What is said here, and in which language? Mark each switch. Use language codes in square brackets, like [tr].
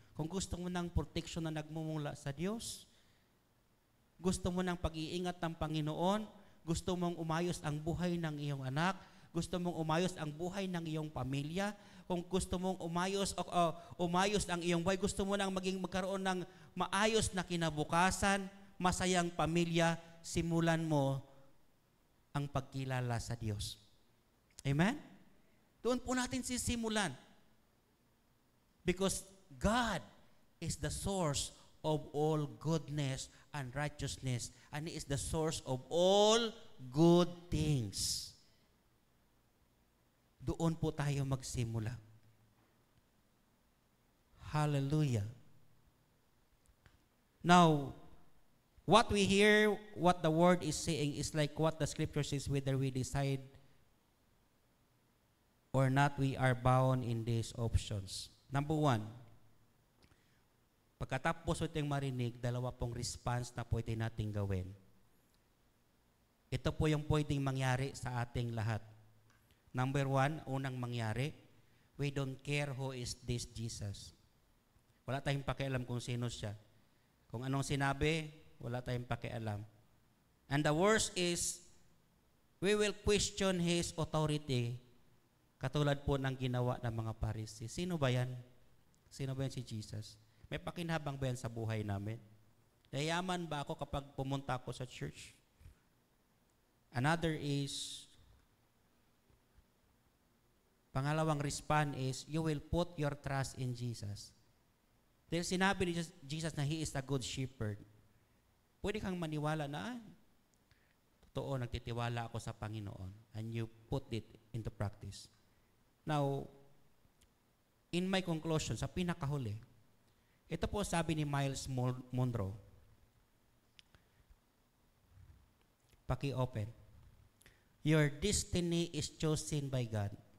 [tl] Kung gusto mo ng protection na nagmumula sa Diyos, gusto mo ng pag-iingat ng Panginoon, gusto mong umayos ang buhay ng iyong anak, gusto mong umayos ang buhay ng iyong pamilya, kung gusto mong umayos ang iyong buhay, gusto mo nang magkaroon ng maayos na kinabukasan, masayang pamilya, simulan mo ang pagkilala sa Diyos. Amen? Doon po natin sisimulan. [en] Because God is the source of all goodness and righteousness, and He is the source of all good things. [tl] Doon po tayo magsimula. Hallelujah. [en] Now, what we hear, what the Word is saying is like what the Scripture says, whether we decide or not, we are bound in these options. Number one, [tl] pagkatapos nating marinig, dalawa pong response na pwede nating gawin. Ito po yung pwedeng mangyari sa ating lahat. [en] Number one, [tl] unang mangyari, [en] we don't care who is this Jesus. [tl] Wala tayong pakialam kung sino siya. Kung anong sinabi, wala tayong pakialam. [en] And the worst is, we will question His authority, [tl] katulad po ng ginawa ng mga Pharisee. Sino ba yan? Sino ba yan si Jesus? May pakinabang ba yan sa buhay namin? Yayaman ba ako kapag pumunta ako sa church? [en] Another is, [tl] pangalawang response [en] is, you will put your trust in Jesus. [tl] Dahil sinabi ni Jesus na [en] He is a good shepherd. [tl] Pwede kang maniwala na, totoo, nagtitiwala ako sa Panginoon. [en] And you put it into practice. Now, in my conclusion, [tl] sa pinakahuli, ito po sabi ni [en] Miles Monroe. Paki-open. Your destiny is chosen by God.